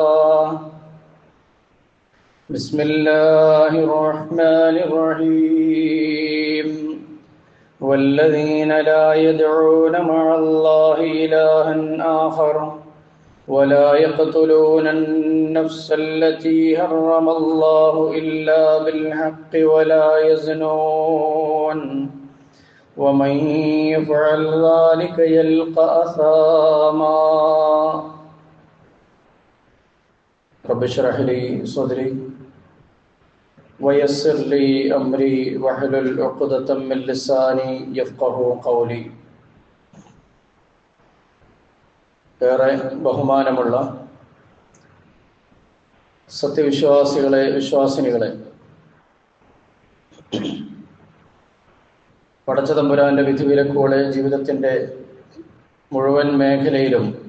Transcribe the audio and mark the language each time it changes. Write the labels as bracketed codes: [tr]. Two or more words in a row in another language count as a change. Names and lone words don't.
[ar] بسم الله الرحمن الرحيم والذين لا يدعون مع الله إلها آخر ولا يقتلون النفس التي حرم الله إلا بالحق ولا يزنون ومن يفعل ذلك يلقى أثاما رب اشرح لي صدري ويسر لي أمري واحلل عقدة من لساني يفقهوا قولي [ml] ഏറെ ബഹുമാനമുള്ള സത്യവിശ്വാസികളെ വിശ്വാസിനികളെ, പടച്ചതമ്പുരാന്റെ വിധിവിലക്കുകളെ ജീവിതത്തിൻ്റെ മുഴുവൻ മേഖലയിലും